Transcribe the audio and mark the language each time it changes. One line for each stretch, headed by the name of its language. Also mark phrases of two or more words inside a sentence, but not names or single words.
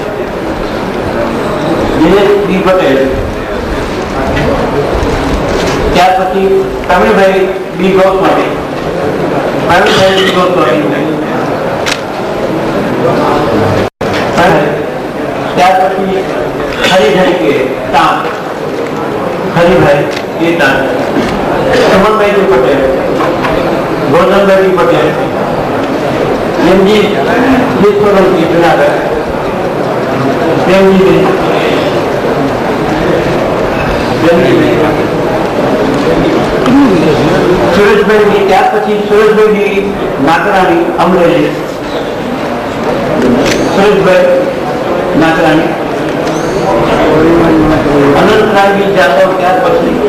Gujarati: તેજસ્વી પટેલ, ત્યાર પછી પ્રવીણભાઈ બી ગોસ્વામી, પ્રવીણભાઈ બી ગોસ્વામી, ત્યાર પછી હરિભાઈ કે તામ, હરિભાઈ કે તામ, સુમનભાઈ જી પટેલ, ગોવર્ધનભાઈ જી પટેલ, एमजी सोलंकी जूनागढ़, प्रेमजी સુરેશભાઈ જી, ત્યાર પછી સુરેશભાઈ જી નાકરાની અમરેલી, સુરેશભાઈ નાકરાની, અનંતરાય જી જાદવ, ત્યાર પછી